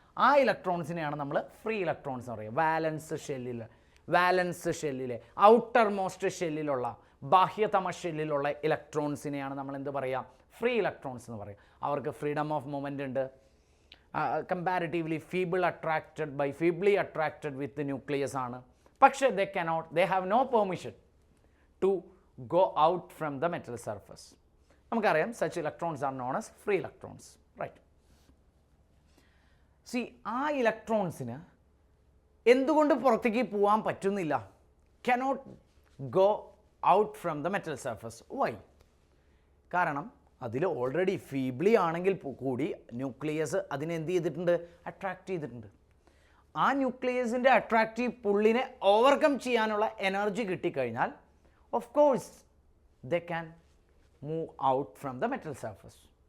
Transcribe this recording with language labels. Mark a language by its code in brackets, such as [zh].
[ml] ആ ഇലക്ട്രോൺസിനെയാണ് നമ്മൾ free electrons എന്ന് പറയുക. വാലൻസ് ഷെല്ലിലെ ഔട്ടർമോസ്റ്റ് ഷെല്ലിലുള്ള, ബാഹ്യതമ ഷെല്ലിലുള്ള ഇലക്ട്രോൺസിനെയാണ് നമ്മൾ എന്ത് പറയുക? [en] free electrons [ml] എന്ന് പറയും. [en] അവർക്ക് freedom of movement ഉണ്ട്. Comparatively feebly attracted with nucleus ആണ്. [ml] പക്ഷേ [en] they have no permission to go out from the metal surface. [ml] നമുക്കറിയാം, [en] such electrons are known as free electrons, right? [ml] See, ആ ഇലക്ട്രോൺസിന് എന്തുകൊണ്ട് പുറത്തേക്ക് പോകാൻ പറ്റുന്നില്ല? [en] cannot go out from the metal surface. Why? [ml] കാരണം അതിൽ ഓൾറെഡി ഫീബ്ലി ആണെങ്കിൽ കൂടി ന്യൂക്ലിയസ് അതിനെ എന്ത് ചെയ്തിട്ടുണ്ട്? അട്രാക്റ്റ് ചെയ്തിട്ടുണ്ട്. ആ ന്യൂക്ലിയസിൻ്റെ അട്രാക്റ്റീവ് പുള്ളിനെ ഓവർകം ചെയ്യാനുള്ള എനർജി കിട്ടിക്കഴിഞ്ഞാൽ [en] Of course they can move out from the metal surface.